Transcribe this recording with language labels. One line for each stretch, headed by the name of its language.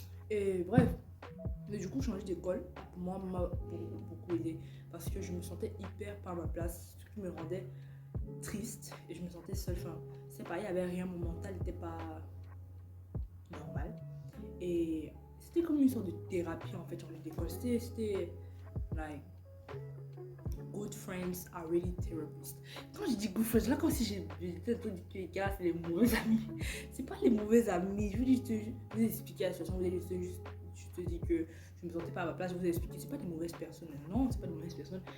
French: Et bref, mais du coup changer d'école pour moi m'a beaucoup aidé parce que je me sentais hyper pas à ma place, ce qui me rendait triste et je me sentais seule. Enfin, c'est pas, il y avait rien, mon mental n'était pas normal et c'était comme une sorte de thérapie en fait, changer d'école. C'était
English: like good friends are really therapists.
French: Quand je dis
English: good friends,
French: là comme si j'étais tout dit que les gars c'est les mauvais amis. C'est pas les mauvais amis, je veux juste vous expliquer la situation, je te dis que je me sentais pas à ma place, je vous ai expliqué, c'est pas des mauvaises personnes, non, c'est pas des mauvaises personnes.